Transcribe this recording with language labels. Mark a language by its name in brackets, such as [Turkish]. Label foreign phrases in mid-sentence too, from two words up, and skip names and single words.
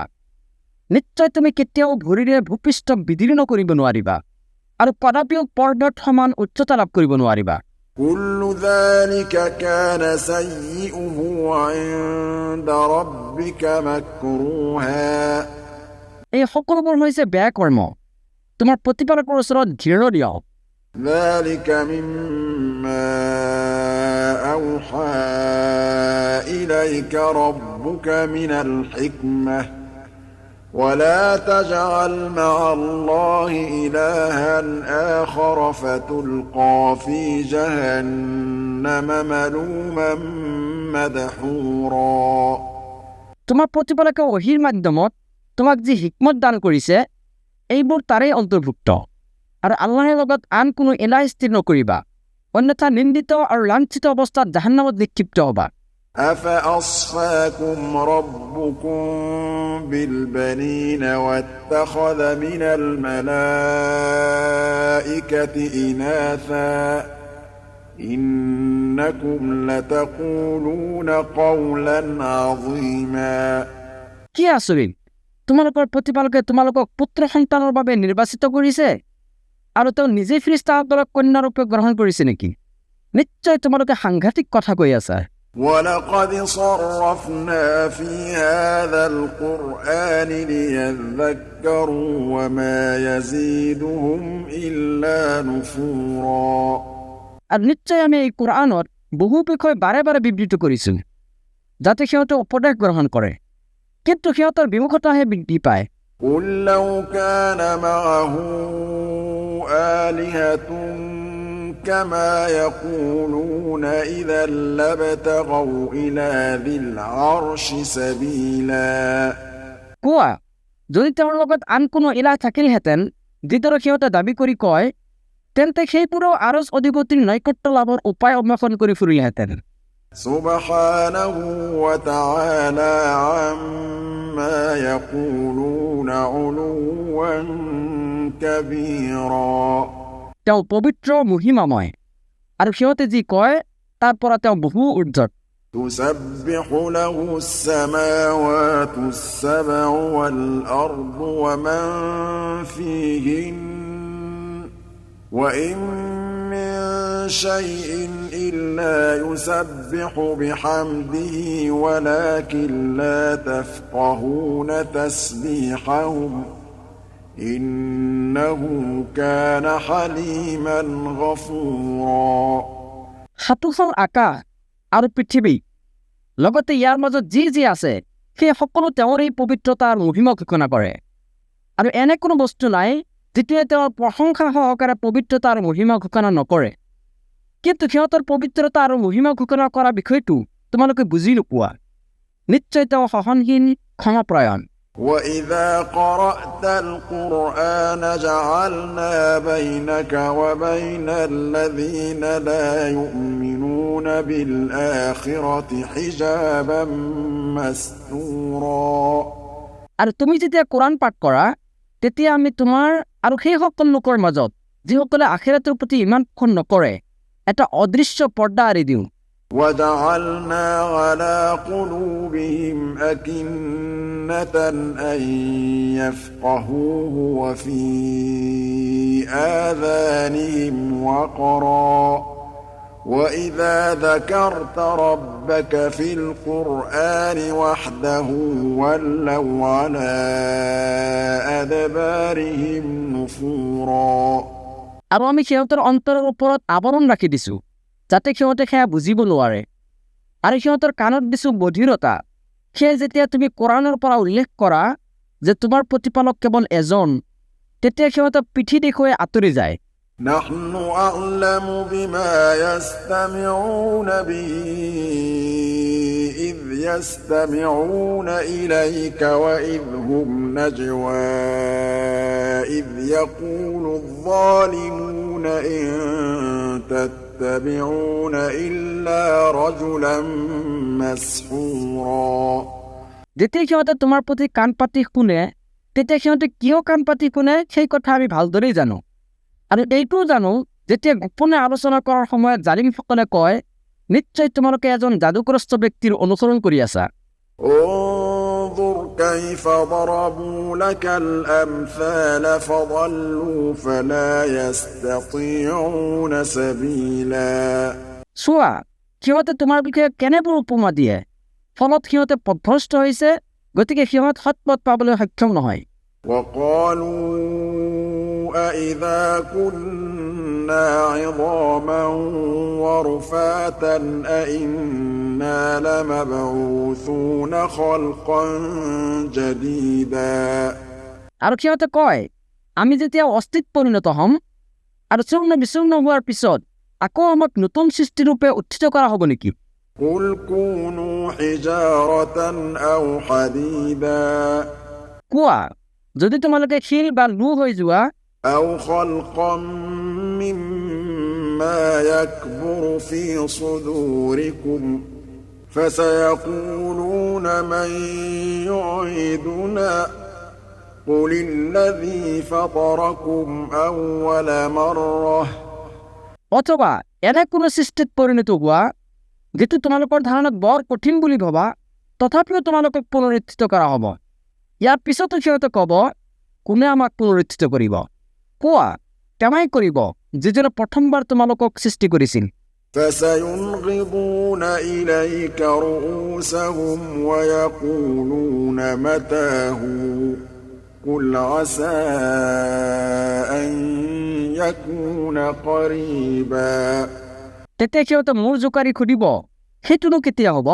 [Assamese] নিশ্চয় তুমি কেতিয়াও ভৰিৰে ভূপৃষ্ঠ বিদীৰ্ণ নকৰিব নোৱাৰিবা আৰু কদাপিও পৰ্বত সমান উচ্চতা লাভ কৰিব নোৱাৰিবা। [Arabic] كل ذلك كان سيئه عند ربك مكروها [Assamese] এই সকলোবোৰ হৈছে বেয়া কৰ্ম, তোমাৰ প্ৰতিপালকৰ ওচৰত ঘৃণনীয়। [Arabic] ذلك مما أوحى إليك ربك من الحكمة ولا تجعل مع الله إلها آخر فتلقى في جهنم ملوما مدحورا [Assamese] তোমাৰ প্ৰতিপালকে ওহীৰ মাধ্যমত তোমাক যি হিকমত দান কৰিছে এইবোৰ তাৰেই অন্তৰ্ভুক্ত। আৰু আল্লাহৰ লগত আন কোনো এলাহ স্থিৰ নকৰিবা, অন্যথা নিন্দিত আৰু লাঞ্ছিত অৱস্থাত জাহান্নামত নিক্ষিপ্ত হ'বা। [Arabic] أفأصفاكم ربكم بالبنين واتخذ من الملائكة إناثا إنكم لتقولون قولا عظيما [Assamese] কি আচৰিত! তোমালোকৰ প্ৰতিপালকে তোমালোকক পুত্ৰ সন্তানৰ বাবে নিৰ্বাচিত কৰিছে আৰু তেওঁ নিজেই ফিৰিষ্টাসকলক কন্যাৰূপে গ্ৰহণ কৰিছে নেকি? নিশ্চয় তোমালোকে সাংঘাতিক কথা কৈ আছা। [Arabic] وَلَقَدْ صَرَّفْنَا فِي هَذَا الْقُرْآنِ لِيَذَّكَّرُوا وَمَا يَزِيدُهُمْ إِلَّا نُفُورًا। [Assamese] আর নিশ্চয় আমি এই কোরআনত বহু বিষয় বাৰে বাৰে বিবৃত কৰিছোঁ যাতে সিহঁতে উপদেশ গ্ৰহণ কৰে, কিন্তু সিহঁতৰ বিমুখতাহে বৃদ্ধি পায়। [Arabic] قُل لَّوْ كَانَ مَعَهُ آلِهَةٌ كَمَا يَقُولُونَ إِذًا لَّابْتَغَوْا إِلَىٰ ذِي الْعَرْشِ سَبِيلًا। [Assamese] কোৱা, যদি তেওঁৰ লগত আন কোনো ইলাহ থাকিলহেঁতেন যিদৰে সিহঁতে দাবী কৰি কয়, তেন্তে সেইবোৰেও আৰজ অধিপতিৰ নৈকট্য লাভৰ উপায় অন্বেষণ কৰি ফুৰিলেহেঁতেন। [Arabic] سبحانه وتعالى عما يقولون علوا كبيرا। [Assamese] তেওঁ পবিত্ৰ মহিমাময় আৰু সিহঁতে যি কয় তাৰ পৰা তেওঁ বহু ঊৰ্ধত। [Arabic] تسبح له السماوات السبع والأرض ومن فيهن وإن من شيء إلا يسبح بحمده ولكن لا تفقهون تسبيحهم إنه كان حليما غفورا۔ [Assamese] সাতোখন আকাশ আৰু পৃথিৱী লগতে ইয়াৰ মাজত যি যি আছে সেই সকলো তেওঁৰ এই পবিত্ৰতা আৰু মহিমা ঘোষণা কৰে, আৰু এনে কোনো বস্তু নাই যিটোৱে তেওঁৰ প্ৰশংসা সহকাৰে পবিত্ৰতা আৰু মহিমা ঘোষণা নকৰে। কিন্তু সিহঁতৰ পবিত্ৰতা আৰু মহিমা ঘোষণা কৰা বিষয়টো তোমালোকে বুজি নোপোৱা। নিশ্চয় তেওঁ সহনশীল, ক্ষমাপ্ৰায়ণ। [Arabic] وَإِذَا قَرَأْتَ الْقُرْآنَ جَعَلْنَا بَيْنَكَ وَبَيْنَ الَّذِينَ لَا يُؤْمِنُونَ بِالْآخِرَةِ حِجَابًا مَّسْتُورًا। [Assamese] আৰু তুমি যেতিয়া কোৰাণ পাঠ কৰা তেতিয়া আমি তোমাৰ আৰু সেই সকল লোকৰ মাজত যিসকলে আখিৰাতৰ প্ৰতি ইমান পোষণ নকৰে এটা অদৃশ্য পৰ্দা আঁৰি দিওঁ। [Arabic] وَجَعَلْنَا عَلَىٰ قُلُوبِهِمْ أَكِنَّةً أَن يَفْقَهُوهُ وَفِي آذَانِهِمْ وَقْرًا وَإِذَا ذَكَرْتَ رَبَّكَ فِي الْقُرْآنِ وَحْدَهُ وَلَّوْا عَلَىٰ أَدْبَارِهِمْ نُفُورًا। [Assamese] আৰু আমি সিহঁতৰ অন্তৰৰ ওপৰত আৱৰণ ৰাখি দিছোঁ যাতে সিহঁতে সেয়া বুজিব নোৱাৰে, আৰু সিহঁতৰ কাণত দিছোঁ বধিৰতা। সেয়ে যেতিয়া তুমি কোৰাণৰ পৰা উল্লেখ কৰা যে তোমাৰ প্ৰতিপালক কেৱল এজন, তেতিয়া সিহঁতে পিঠি দেখুৱাই আঁতৰি যায়। [Arabic] نحن أعلم بما يستمعون به إذ يستمعون إليك وإذ هم نجوى إذ يقول الظالمون إن تتبعون إلا رجلا مسحورا۔ [Assamese] যেতিয়া সিহঁতে তোমাৰ প্ৰতি কাণ পাতি শুনে তেতিয়া সিহঁতে কিয় কাণ পাতি শুনে সেই কথা আমি ভালদৰেই জানো, আৰু এইটোও জানো যেতিয়া গোপনে আলোচনা কৰাৰ সময়ত জালিমসকলে কয় নিশ্চয় তোমালোকে এজন যাদুগ্ৰস্ত ব্যক্তিৰ অনুসৰণ কৰি আছা। [Arabic] انظر كيف ضربوا لك الأمثال فضلوا فلا يستطيعون سبيلا। [Assamese] চোৱা, সিহঁতে তোমাৰ বিষয়ে কেনেবোৰ উপমা দিয়ে, ফলত সিহঁতে পথভ্ৰষ্ট হৈছে, গতিকে সিহঁত সৎপথ পাবলৈ সক্ষম নহয়। [Arabic] وقالوا أإذا كنا عظاما ورفاتا أإنا لمبعوثون خلقا جديدا। [Assamese] আৰু সিহঁতে কয় আমি যেতিয়া অস্থিত পৰিণত হ'ম আৰু চূৰ্ণ বিচূৰ্ণ হোৱাৰ পিছত আকৌ আমাক নতুন সৃষ্টিৰূপে উত্থিত কৰা হ'ব নেকি? [Arabic] قل كونوا حجارة أو حديدا। [Assamese] কোৱা, যদি তোমালোকে শিল বা লো হৈ যোৱা [Arabic] أو خلقا مما يكبر في صدوركم فسيقولون من يعيدنا قل الذي فطركم أول مرة। [Assamese] অথবা এনে কোনো সৃষ্টিত পৰিণত হোৱা যিটো তোমালোকৰ ধাৰণাত বৰ কঠিন বুলি ভবা, তথাপিও তোমালোকক পুনৰুত্থিত কৰা হ'ব। ইয়াৰ পিছতো সিহঁতে ক'ব কোনে আমাক পুনৰুত্থিত কৰিব? কোৱা, তেওঁই কৰিব যিজনে প্ৰথমবাৰ তোমালোকক সৃষ্টি কৰিছিল। [Arabic] فسينغضون إليك رؤوسهم ويقولون متاه قل عسى أن يكون قريبا [Assamese] তেতিয়া সিহঁতে মূৰ জোকাৰি সুধিব, সেইটোনো কেতিয়া হ'ব?